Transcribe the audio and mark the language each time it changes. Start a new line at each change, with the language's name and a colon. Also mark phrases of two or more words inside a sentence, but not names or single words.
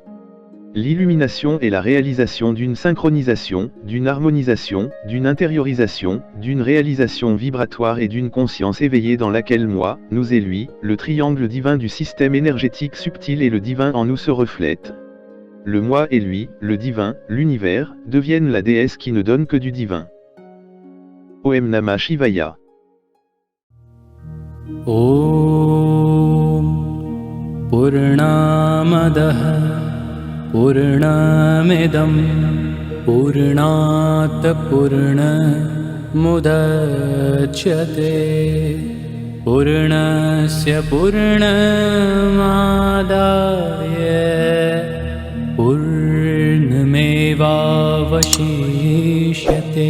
French: L'illumination est la réalisation d'une synchronisation, d'une harmonisation, d'une intériorisation, d'une réalisation vibratoire et d'une conscience éveillée dans laquelle moi, nous et lui, le triangle divin du système énergétique subtil et le divin en nous se reflètent. Le moi et lui, le divin, l'univers, deviennent la déesse qui ne donne que du divin.
Sanskrit: ॐ नमः शिवाय. ॐ पूर्णमदः पूर्णमिदं पूर्णात् पूर्णमुदच्यते पूर्णस्य पूर्णमादाय पूर्णमेवावशिष्यते।